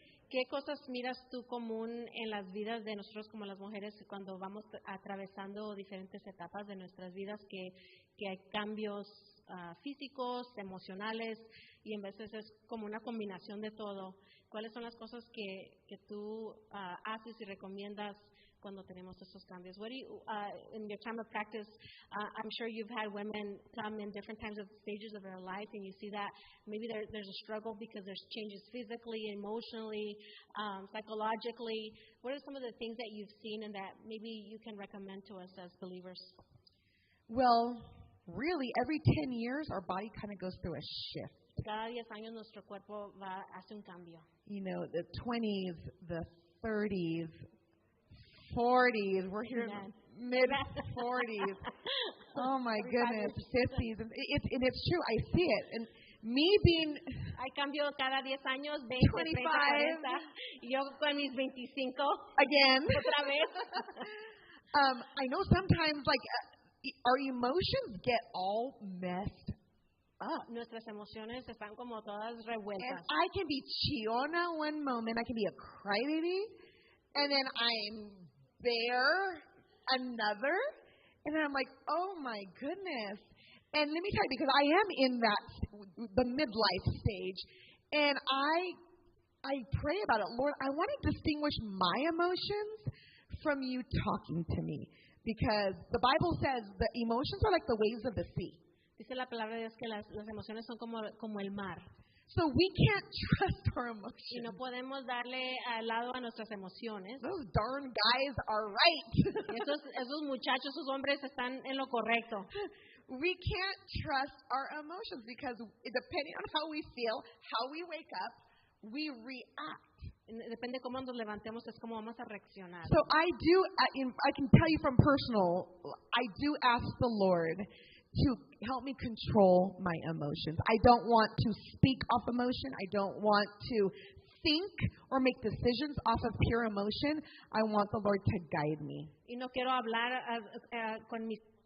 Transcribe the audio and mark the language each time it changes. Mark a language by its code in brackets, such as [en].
[es] ¿qué cosas miras tú común en las vidas de nosotros como las mujeres cuando vamos atravesando diferentes etapas de nuestras vidas que hay cambios físicos, emocionales y en veces es como una combinación de todo? ¿Cuáles son las cosas que tú haces y recomiendas cuando tenemos estos cambios? [en] What do you, in your time of practice, I'm sure you've had women come in different times of stages of their life, and you see that maybe there's a struggle because there's changes physically, emotionally, psychologically. What are some of the things that you've seen and that maybe you can recommend to us as believers? Well, really, every 10 years, our body kind of goes through a shift. [es] Cada 10 años nuestro cuerpo hace un cambio. [en] You know, the 20s, the 30s, 40s, we're here mid-40s. Oh, my goodness, 50s. And it's true, I see it. And me being... [es] Hay cambio cada 10 años, 20, 25. 30, 40. Y yo con mis 25. [en] Again. [es] Otra vez. [en] I know sometimes, like, our emotions get all messed up. [es] Nuestras emociones están como todas revueltas. [en] And I can be chillona one moment, I can be a crybaby, and then I'm there another, and then I'm like, oh my goodness. And let me tell you, because I am in the midlife stage, and I pray about it. Lord, I want to distinguish my emotions from you talking to me, because the Bible says the emotions are like the waves of the sea. [es] Dice la palabra de Dios que las emociones son como el mar. [en] So we can't trust our emotions. [es] Y no podemos darle al lado a nuestras emociones. [en] Those darn guys are right. [es] Esos muchachos, esos hombres están en lo correcto. [en] We can't trust our emotions because depending on how we feel, how we wake up, we react. [es] Depende cómo nos levantemos, es como vamos a reaccionar. [en] So I can tell you from personal, I do ask the Lord to help me control my emotions. I don't want to speak off emotion. I don't want to think or make decisions off of pure emotion. I want the Lord to guide me. [es] Y no quiero hablar con mis